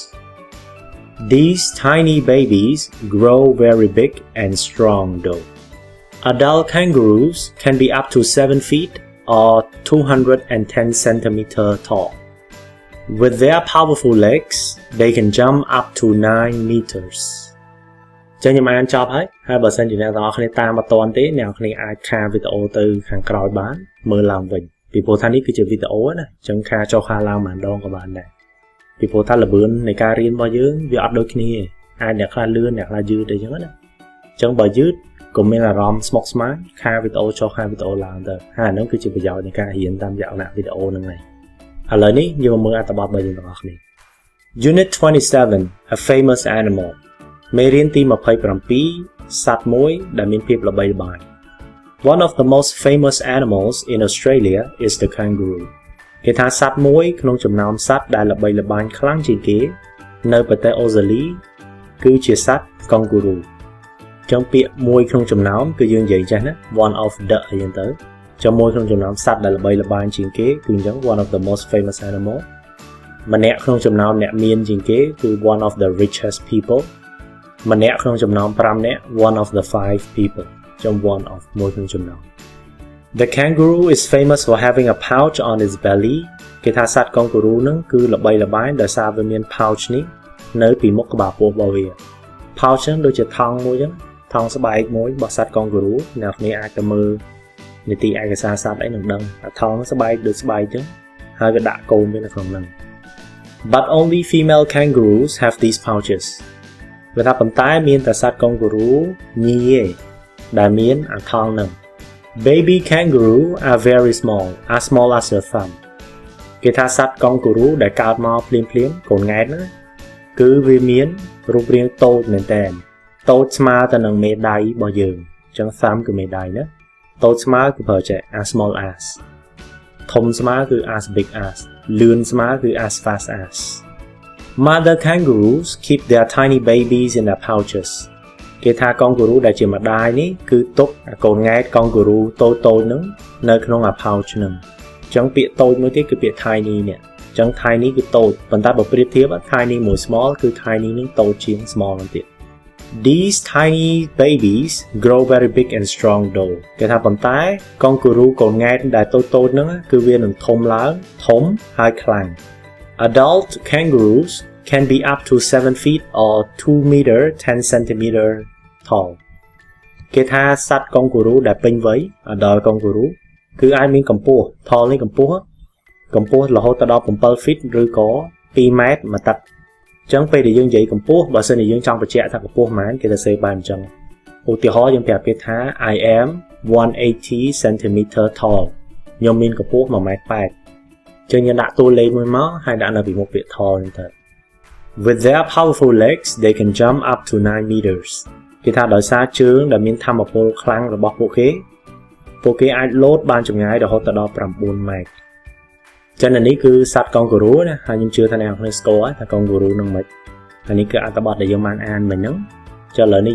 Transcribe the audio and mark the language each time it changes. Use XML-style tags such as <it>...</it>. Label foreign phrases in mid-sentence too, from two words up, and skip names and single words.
<en>These tiny babies grow very big and strong though. Adult kangaroos can be up to 7 feet or 210 centimeters tall. With their powerful legs, they can jump up to 9 meters.</en> <km>ចឹងខ្ញុំអានចប់ហើយបើសិនជាអ្នកទាំងអស់គ្នាតាមមិនទាន់ទេអ្នកគ្នាអាចខាវីដេអូទៅខាងក្រោយបានមើលឡើងវិញពីព្រោះថានេះគឺជាវីដេអូណាចឹងខាចុះខាឡើងម្ដងក៏បានដែរពីព្រោះថាល្បឿននៃការរៀនរបស់យើងវាអត់ដូចគ្នាអាចអ្នកខ្លះលឿនអ្នកខ្លះយឺតអីចឹងណាចឹងបើយឺតកុំមានអារម្មណ៍ស្មុគស្មាញខាវីដេអូចុះខាវីដេអូឡើងទៅហើយអានោះគឺជាប្រយោជន៍នៃការរៀនតាមលក្ខណៈវីដេអូហ្នឹងហើយឥឡូវនេះយើង មកមើលអត្ថបទរបស់យើងទាំងអស់គ្នា</km> <en>Unit 27 A famous animal</en> <km>មេរៀនទី27សត្វមួយដែលមានភាពល្បីល្បាញ</km> <en>One of the most famous animals in Australia is the kangaroo</en> <km>គេថាសត្វមួយក្នុងចំណោមសត្វដែលល្បីល្បាញខ្លាំងជាងគេនៅ ប្រទេសអូស្ត្រាលីគឺជាសត្វកង់ហ្គូរូចឹងពាក្យមួយក្នុងចំណោមគឺយើងនិយាយចេះណា</km> <en>one of the</en> <km>អីចឹងទៅចឹងមួយក្នុងចំណោមសត្វដែលល្បីល្បាញជាងគេគឺអញ្ចឹង</km> <en>one of the most famous animal</en> <km>ម្នាក់ក្នុងចំណោមអ្នកមានជាងគេគឺ</km> <en>one of the richest people</en> <km>ម្នាក់ក្នុងចំណោម5នាក់</km> <en>one of the 5 people</en> <km>ចឹង</km> <en>one of</en> <km>មួយក្នុងចំណោម</km> <en>The kangaroo is famous for having a pouch on its belly</en> <km>គេថាសត្វកង់ហ្គូរូហ្នឹងគឺល្បីល្បាញដោយសារវាមាន pouch នេះនៅពីមុខក្បាលពោះរបស់វា pouch ហ្នឹងដូចជាថង់មួយចឹងថង់ស្បែកមួយរបស់សត្វកង់ហ្គូរូអ្នកគ្នាអាចទៅមើលនីតិឯកសារសត្វអីនឹងដឹងអាថង់ស្បែកដូចស្បែកចឹងហើយវាដាក់កូនវានៅក្នុងហ្នឹង</km> <en>But only female kangaroos have these pouches</en> <km>វាថាប៉ុន្តែមានតែសត្វកង់ហ្គូរូញីឯដែលមានអាថង់ ហ្នឹង</km> <en>Baby kangaroo are very small as your thumb</en> <km>គេថាសត្វកង់ហ្គូរូដែលកើតមកភ្លាមៗកូនង៉ែតហ្នឹងគឺវាមានរូបរាងតូចមែនតើតូចស្មើទៅនឹងមេដៃរបស់យើងអញ្ចឹង thumb គឺមេដៃណាតូចស្មើគឺប្រើចេះ</km> <en>as small as</en> <km>ធំស្មើគឺ</km> <en>as big as</en> <km>លឿនស្មើគឺ</km> <en>as fast as Mother kangaroos keep their tiny babies in their pouches</en> <km>គេថាកង់ហ្គូរូដែលជាម្ដាយនេះគឺទុកកូនង៉ែតកង់ហ្គូរូតូចៗហ្នឹងនៅ ក្នុងអា pouch ហ្នឹងអញ្ចឹងពាក្យតូចមួយទៀតគឺពាក្យ tiny នេះអញ្ចឹង tiny គឺតូចប៉ុន្តែបើប្រៀបធៀប tiny មួយ small គឺ tiny នឹងតូចជាង small ហ្នឹងទៀត</km> <en>These tiny babies grow very big and strong though</en> <km>គេថាប៉ុន្តែកង់ហ្គូរូកូនង៉ែតដែលតូចៗហ្នឹងគឺវានឹងធំឡើងធំហើយខ្លាំង</km> <en>Adult kangaroos can be up to 7 feet or 2 meter 10 centimeter tall</en> <km>គេថាសត្វកង់ហ្គូរូដែលពេញវ័យ adult កង់ហ្គូរូគឺអាចមានកម្ពស់ tall នេះកម្ពស់ កម្ពស់រហូតដល់7 feet ឬក៏2 ម៉ែត្រមួយទឹកអញ្ចឹងពេលដែលយើងនិយាយកម្ពស់បើសិនជាយើងចង់បញ្ជាក់ថាកម្ពស់ប៉ុន្មានគេទៅសេបានអញ្ចឹងឧទាហរណ៍យើងប្រាប់គេថា</km> <en>I am 180 centimeter tall</en> <km>ខ្ញុំមានកម្ពស់1.8 ម៉ែត្រអញ្ចឹងយើងដាក់តួលេខមួយមកហើយដាក់នៅពីមុខពាក្យ tall ហ្នឹងទៅ</km> <en>With their powerful legs they can jump up to</en> <km>9 meters គេថាដោយសារជើងដែលមានថាមពលខ្លាំងរបស់ពួកគេអាចលោតបានចម្ងាយរហូតដល់9 ម៉ែត្រចឹងនេះគឺសត្វកង់ហ្គូរូណាហើយខ្ញុំជឿថាអ្នកនរគ្នាស្គាល់ថាកង់ហ្គូរូនឹងមិនហើយនេះគឺអត្ថបទដែលយើងបានអានមិញហ្នឹងចុះឥឡូវនេះ</km>